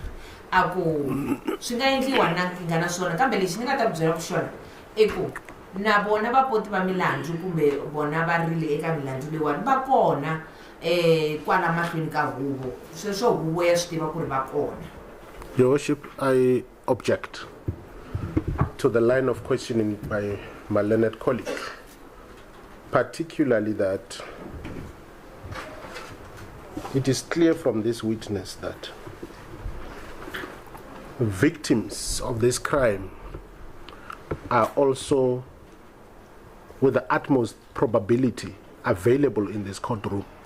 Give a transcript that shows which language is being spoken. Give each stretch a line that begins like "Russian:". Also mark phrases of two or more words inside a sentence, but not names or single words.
Tsonga: A ku swi nga endliwa na nkingha na swona kambe lexi ni nga ta ku byela ku xona i ku na vona vapoti va milandzu kumbe vona va rile eka milandzu leyiwani va kona kwala mahlweni ka huvo. Sweswo huvo ya swi tiva ku ri va kona.
English: Your Worship, I object to the line of questioning by my learned colleague, particularly that it is clear from this witness that victims of this crime are also, with the utmost probability, available in this courtroom.